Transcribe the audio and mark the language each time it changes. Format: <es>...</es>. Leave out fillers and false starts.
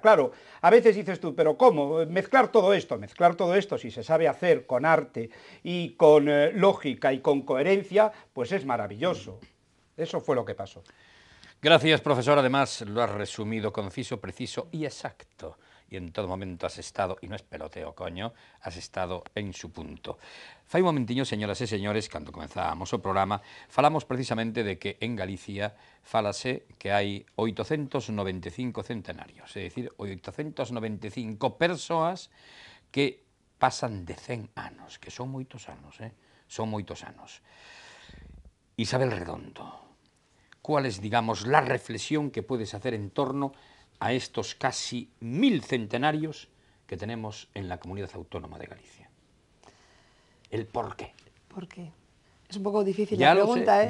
<es>Claro, a veces dices tú, pero ¿cómo? Mezclar todo esto, si se sabe hacer con arte y con lógica y con coherencia, pues es maravilloso. Eso fue lo que pasó. Gracias, profesor. Además, lo has resumido conciso, preciso y exacto. Y en todo momento has estado, y no es peloteo, coño, has estado en su punto.</es> <gl>Fai un momentiño, señoras e señores, cando comenzábamos o programa, falamos precisamente de que en Galicia fálase que hai 895 centenarios, é dicir, 895 persoas que pasan de 100 anos, que son moitos anos, son moitos anos.</gl> <es>Isabel Redondo, ¿cuál es, digamos, la reflexión que puedes hacer en torno a estos casi 1000 centenarios que tenemos en la Comunidad Autónoma de Galicia? ¿El por qué? ¿Por qué? Es un poco difícil la pregunta, ¿eh?</es>